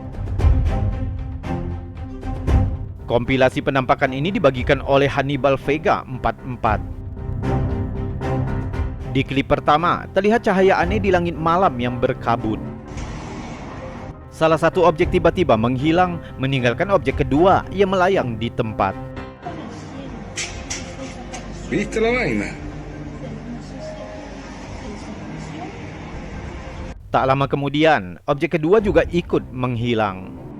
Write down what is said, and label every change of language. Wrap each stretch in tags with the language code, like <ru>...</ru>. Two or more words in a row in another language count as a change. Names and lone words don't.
<id>Kompilasi penampakan ini dibagikan oleh Hannibal Vega 44. Di klip pertama, terlihat cahaya aneh di langit malam yang berkabut. Salah satu objek tiba-tiba menghilang, meninggalkan objek kedua yang melayang di tempat.</id> <es>¿Viste la vaina?</es> <id>Tak lama kemudian, objek kedua juga ikut menghilang.</id>